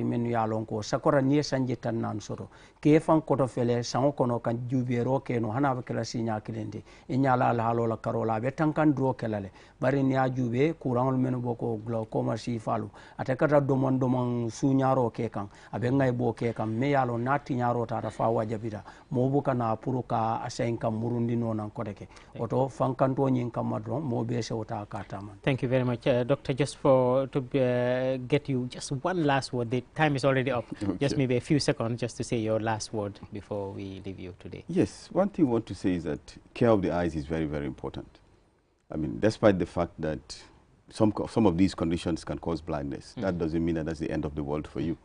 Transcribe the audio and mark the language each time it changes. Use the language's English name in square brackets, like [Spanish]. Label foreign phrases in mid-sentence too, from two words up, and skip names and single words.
[Mandingo] mennu ye a lon ko sakora niŋ ye sanji tan naani soto ke faŋ koto fele saŋo kono ka juubeeroo ke no hana a be ke la siiñaa kiliŋ ti i ñaa la alhaaloo la karo la a be tankandiro ke la le bari niŋ ye a juube kuraŋolu mennu bo ko glaucoma siifaalu ate kata domoŋ domoŋ suuñaaroo ke kaŋ a be ŋayiboo ke kaŋ me ye a loŋ niŋ a tiñaaroo taata fo a wajabita moo buka naa pour ka a sayin kaŋ murundinoo naŋ kote ke woto fankantoo ñiŋ kamma doroŋ moo bee sewota ka taama. [English] Thank you very much, Doctor. Just to get you just one last word. The time is already up. Okay. Just maybe a few seconds just to say your last word before we leave you today. Yes, one thing I want to say is that care of the eyes is very, very important. I mean, despite the fact that some of these conditions can cause blindness, that doesn't mean that that's the end of the world for you.